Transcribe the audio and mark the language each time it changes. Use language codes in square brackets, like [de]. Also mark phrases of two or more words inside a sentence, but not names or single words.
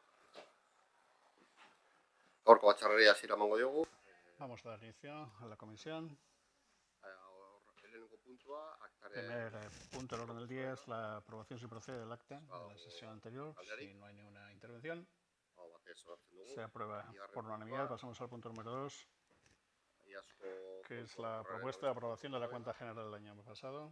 [eu] Gaurko batzarreria hasiera emango diogu. [es] Vamos a dar inicio a la comisión. [eu] Lehenengo puntua, [es] Primer punto del orden del día es la aprobación, si procede, del acta de la sesión anterior. Si no hay ninguna intervención, se aprueba por unanimidad. Pasamos al punto número 2, que es la propuesta de aprobación de la cuenta general del año pasado.